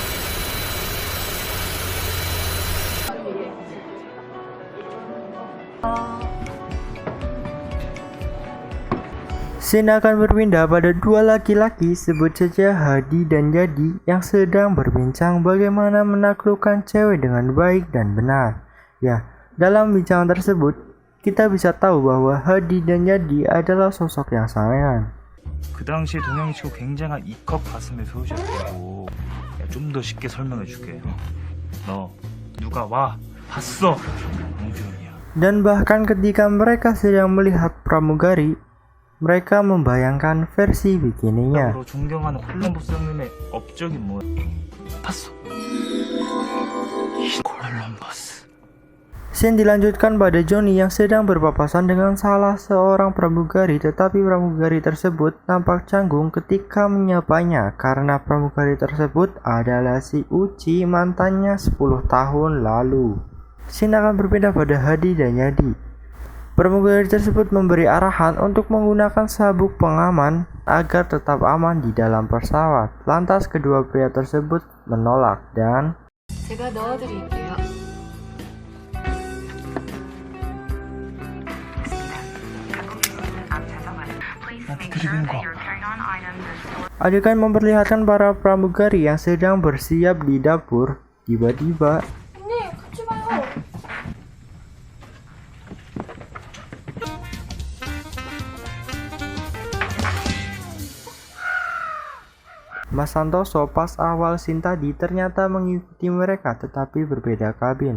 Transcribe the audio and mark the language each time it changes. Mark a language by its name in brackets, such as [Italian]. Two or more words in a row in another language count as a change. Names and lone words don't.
[Indonesian] Scene akan berpindah pada dua laki-laki, sebut saja Hadi dan Jadi, yang sedang berbincang bagaimana menaklukkan cewek dengan baik dan benar. Ya, dalam bincang tersebut, kita bisa tahu bahwa Hadi dan Jadi adalah sosok yang sangean. [Korean] 그 당시에 동양치고 굉장한 E컵 가슴의 소유자였고 좀 더 쉽게 설명해 줄게. 너 누가 와 봤어? 홍준이야. [Indonesian] Dan bahkan ketika mereka sedang melihat pramugari, mereka membayangkan versi bikininya. [Korean] 로 존경하는 콜럼버스 형님의 업적이 뭐야? 봤어. 콜럼버스. [Indonesian] Scene dilanjutkan pada Johnny yang sedang berpapasan dengan salah seorang pramugari, tetapi pramugari tersebut nampak canggung ketika menyapanya karena pramugari tersebut adalah si Uchi, mantannya 10 tahun lalu. Scene akan berpindah pada Hadi dan Yadi. Pramugari tersebut memberi arahan untuk menggunakan sabuk pengaman agar tetap aman di dalam pesawat. Lantas kedua pria tersebut menolak dan [Korean] 제가 넣어드릴게요. [Indonesian] adegan memperlihatkan para pramugari yang sedang bersiap di dapur. Tiba-tiba Mas Santoso pas awal scene tadi ternyata mengikuti mereka tetapi berbeda kabin.